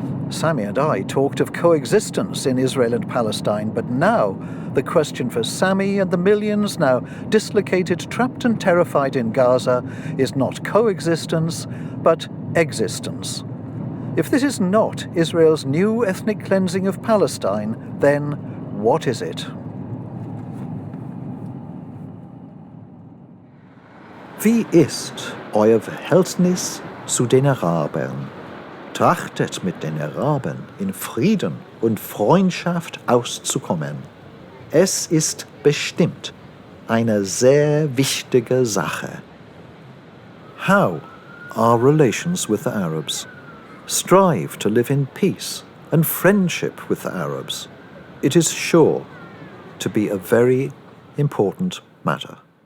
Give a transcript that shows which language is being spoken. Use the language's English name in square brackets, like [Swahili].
[English] Sami and I talked of coexistence in Israel and Palestine, but now the question for Sami and the millions now dislocated, trapped and terrified in Gaza is not coexistence, but existence. If this is not Israel's new ethnic cleansing of Palestine, then what is it? [German] Wie ist euer Verhältnis zu den Arabern? Trachtet mit den Arabern in Frieden und Freundschaft auszukommen. Es ist bestimmt eine sehr wichtige Sache. [English] How are relations with the Arabs? Strive to live in peace and friendship with the Arabs. It is sure to be a very important matter.